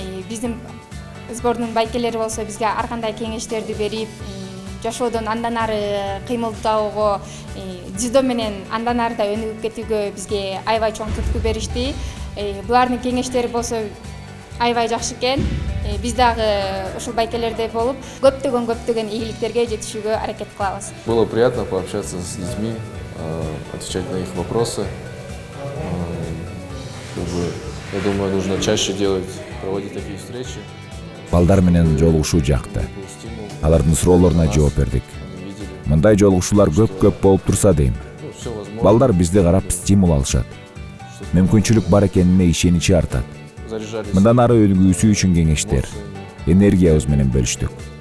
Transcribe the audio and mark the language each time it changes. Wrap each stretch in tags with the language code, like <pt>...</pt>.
<ky>Биздин сбордун байкелери болсо бизге ар кандай кеңештерди берип, жашоодон андан ары кыймылдоого, дзюдо менен андан ары да өнүгүп кетүүгө бизге аябай чоң түрткү беришти. Булардын кеңештери болсо аябай жакшы экен. Биз дагы ушул байкелерде болуп, көптөгөн ийгиликтерге жетишүүгө аракет кылабыз.</ky> <ru>Было приятно пообщаться с людьми, отвечать на их вопросы. Я думаю, нужно чаще проводить такие встречи.</ru> <ky>Балдар менен жолугушуу жакты. Алардын суроолоруна жооп бердик. Мындай жолугушуулар көп болуп турса дейм. Балдар бизди карап стимул алышат. Мүмкүнчүлүк бар экенине ишеничи артат. Мындан ары өлгүүсү үчүн кеңештер, энергиябыз менен бөлүштүк.</ky>